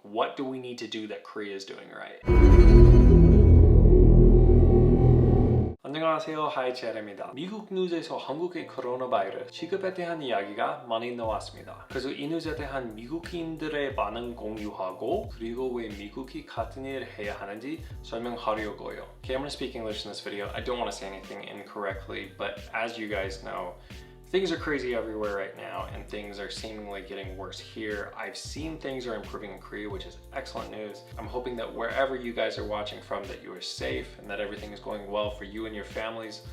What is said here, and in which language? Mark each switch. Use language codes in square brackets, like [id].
[en] What do we need to do that Korea is doing right? [ko] 안녕하세요, 하이체입니다. 미국 뉴스에서 한국의 코로나 바이러스 시급에 대한 이야기가 많이 나왔습니다. 그래서 이 뉴스에 대한 미국인들의 반응 공유하고 그리고 왜 미국이 같은 일을 해야 하는지 설명하려고요. [en] Okay, I'm going to speak English in this video. I don't want to say anything incorrectly, but as you guys know, things are crazy everywhere right now and things are seemingly getting worse here. I've seen things are improving in Korea, which is excellent news. I'm hoping that wherever you guys are watching from that you are safe and that everything is going well for you and your families.